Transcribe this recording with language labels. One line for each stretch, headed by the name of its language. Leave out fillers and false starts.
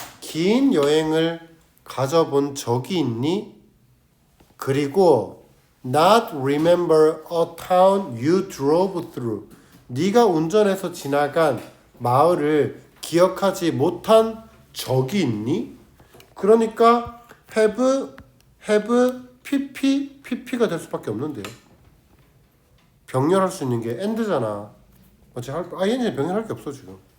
Korean: 긴 여행을 가져본 적이 있니?
English: 그리고 not remember a town you drove through.
Korean: 네가 운전해서 지나간 마을을 기억하지 못한 적이 있니? 그러니까
English: have pp
Korean: 가 될 수밖에 없는데요. 병렬할 수 있는 게 and잖아. ing 병렬할 게 없어 지금.